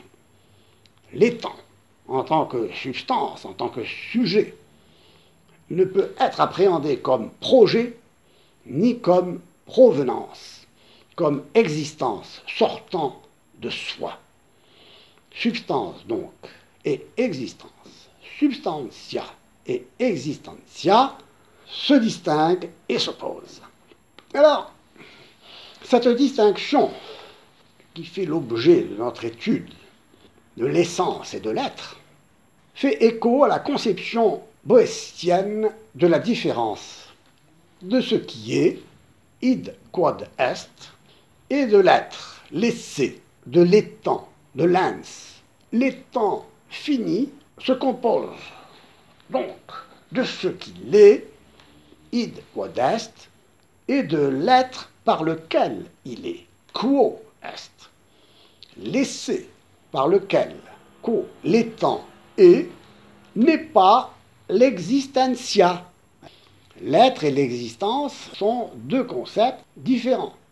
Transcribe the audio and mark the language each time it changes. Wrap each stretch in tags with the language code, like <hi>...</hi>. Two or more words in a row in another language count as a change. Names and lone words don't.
<fr>L'étang, en tant que substance, en tant que sujet, ne peut être appréhendé comme projet, ni comme provenance, comme existence sortant de soi. Substance, donc, et existence,</fr> <la>substantia et existentia,</la> <fr>se distinguent et s'opposent. Alors, cette distinction qui fait l'objet de notre étude de l'essence et de l'être fait écho à la conception boétienne de la différence de ce qui est,</fr> <la>id quod est,</la> <fr>et de l'être, l'essai, de l'étant, de l'ens. L'étant fini se compose donc de ce qu'il est,</fr> <la>id quod est,</la> <fr>et de l'être par lequel il est,</fr> <la>quo est.</la> <fr>L'essai par lequel, l'étant est, n'est pas l'existentia. L'être et l'existence sont deux concepts différents.</fr>